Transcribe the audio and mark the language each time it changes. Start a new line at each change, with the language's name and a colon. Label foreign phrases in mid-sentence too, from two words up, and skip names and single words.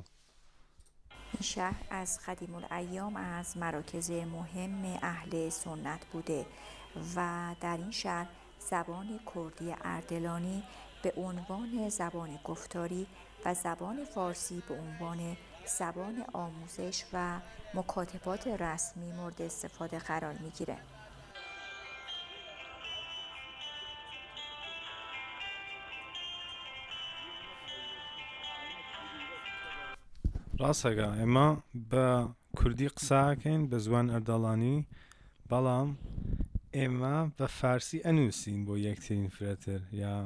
Persian: این شهر از قدیم الایام از مراکز مهم اهل سنت بوده و در این شهر زبان کردی اردلانی به عنوان زبان گفتاری و زبان فارسی به عنوان زبان آموزش و مکاتبات رسمی مورد استفاده قرار میگیره.
Central Kurdish: ڕاستەکە ئێمە بە کوردی قساکەین بە زوان ئەردەڵانی بەڵام ئێمە بە فارسی ئەنووسین بۆ یەکترین فرەتر یا